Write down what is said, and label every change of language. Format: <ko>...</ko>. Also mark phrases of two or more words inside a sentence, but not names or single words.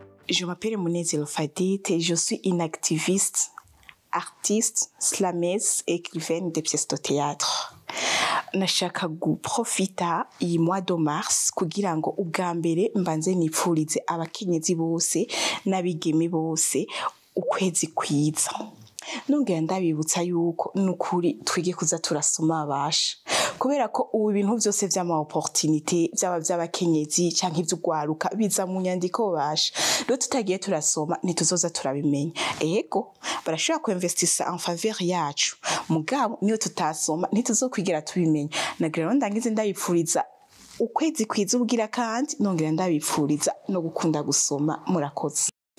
<fr>Je m'appelle Munezero Fadite et je suis une activiste, artiste, slameuse et écrivaine de pièces de théâtre.</fr> <rn>Nashaka guprofita iyi</rn> <fr>mois de mars</fr> <rn>kugira ngo ubwa mbere mbanze nipfurize abakenyezi bose n'abigeme bose ukwezi kwiza. Nongera ndabibutsa yuko nukuri twige kuza turasoma abasha kubera ko ubu ibintu byose vy'ama opportunité by'abakenyezi canke ivy'ugwaruka biza mu nyandiko basha rero tutagiye turasoma ntituzoza turabimenya. Ego barashobora kuinvestisa</rn> <fr>en faveur</fr> <rn>yacu mugabo niyo tutasoma ntituzokwigera tubimenya. Nagira ndangize ndabipfuriza ukwezi kwiza ubwira kandi nongera ndabipfuriza no gukunda gusoma. Murakoze.</rn>